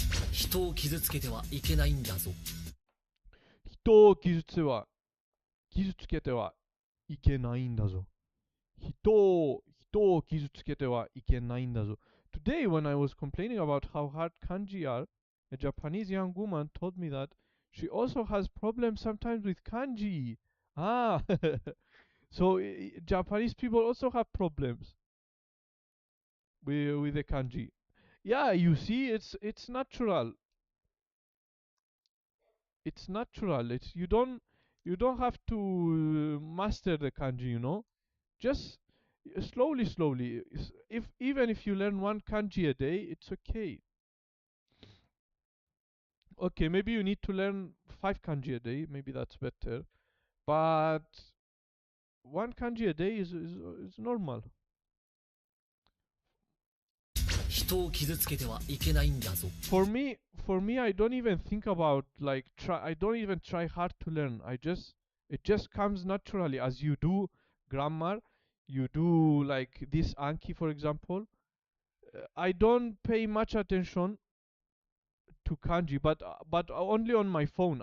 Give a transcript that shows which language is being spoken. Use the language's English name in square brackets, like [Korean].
[Japanese] 人を傷つけてはいけないんだぞ。人を傷つけてはいけないんだぞ。人を傷つけてはいけないんだぞ。 [English] Today, when I was complaining about how hard kanji are, a Japanese young woman told me that she also has problems sometimes with kanji. Ah, so Japanese people also have problems with the kanji. Yeah, you see, it's natural. It's natural. You don't have to master the kanji, you know. Just slowly. If even if you learn one kanji a day, it's okay. Okay, maybe you need to learn 5 kanji a day. Maybe that's better. But one kanji a day is normal. [Japanese] 人を傷つけてはいけないんだぞ。 [English] For me, I don't even think about I don't even try hard to learn. It just comes naturally as you do grammar. You do like this Anki, for example. I don't pay much attention to kanji, but only on my phone.